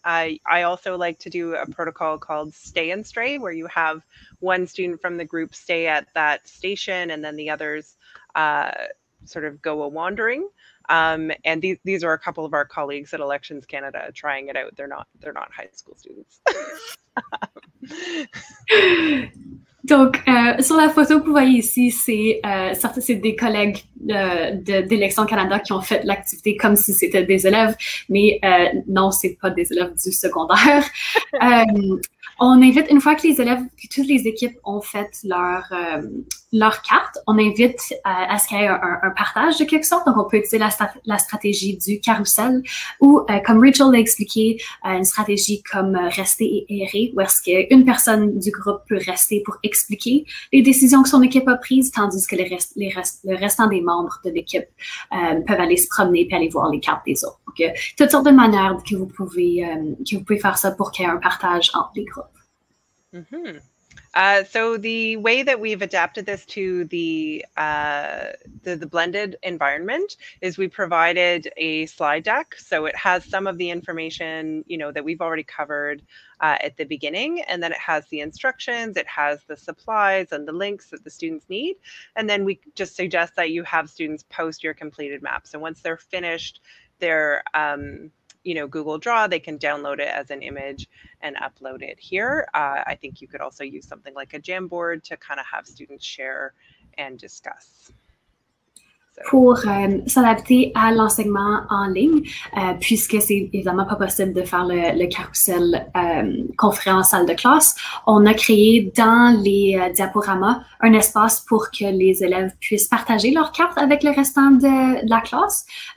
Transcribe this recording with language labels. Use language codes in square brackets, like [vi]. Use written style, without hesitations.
[en] I also like to do a protocol called Stay and Stray, where you have one student from the group stay at that station and then the others sort of go a-wandering. And these are a couple of our colleagues at Elections Canada trying it out. They're not high school students. [fr] Donc, sur la photo que vous voyez ici, c'est des collègues d'Élections Canada qui ont fait l'activité comme si c'était des élèves, mais non, c'est pas des élèves du secondaire. On invite, une fois que toutes les équipes ont fait leur carte, on invite à ce qu'il y ait un partage de quelque sorte. Donc, on peut utiliser la stratégie du carrousel ou, comme Rachel l'a expliqué, une stratégie comme rester et errer, où est-ce qu'une personne du groupe peut rester pour expliquer les décisions que son équipe a prises, tandis que le restant des membres de l'équipe peuvent aller se promener et aller voir les cartes des autres. Donc, toutes sortes de manières que vous pouvez faire ça pour qu'il y ait un partage entre les groupes. Mm-hmm. [en] So the way that we've adapted this to the blended environment is we provided a slide deck. So it has some of the information, that we've already covered at the beginning, and then it has the instructions, it has the supplies and the links that the students need. And then we just suggest that you have students post your completed maps. And once they're finished their Google Draw, they can download it as an image and upload it here. I think you could also use something like a Jamboard to kind of have students share and discuss. [fr] Pour s'adapter à l'enseignement en ligne, puisque c'est évidemment pas possible de faire le carrousel conférence salle de classe, on a créé dans les diaporamas un espace pour que les élèves puissent partager leurs cartes avec le restant de la classe.